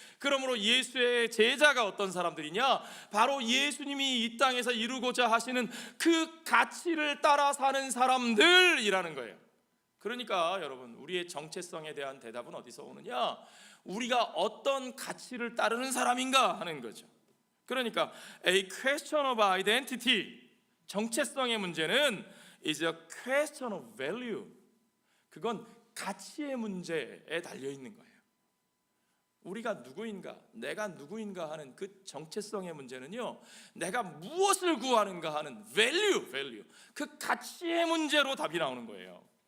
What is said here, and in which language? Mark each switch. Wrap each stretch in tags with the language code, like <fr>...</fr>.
<ko>그러므로 예수의 제자가 어떤 사람들이냐? 바로 예수님이 이 땅에서 이루고자 하시는 그 가치를 따라 사는 사람들이라는 거예요. 그러니까 여러분, 우리의 정체성에 대한 대답은 어디서 오느냐? 우리가 어떤 가치를 따르는 사람인가 하는 거죠. 그러니까</ko> <en>a question of identity,</en> <ko>정체성의 문제는</ko> <en>is a question of value.</en> <ko>그건 가치의 문제에 달려 있는 거예요. 우리가 누구인가, 내가 누구인가 하는 그 정체성의 문제는요, 내가 무엇을 구하는가 하는 value, 그 가치의 문제로 답이 나오는 거예요.</ko>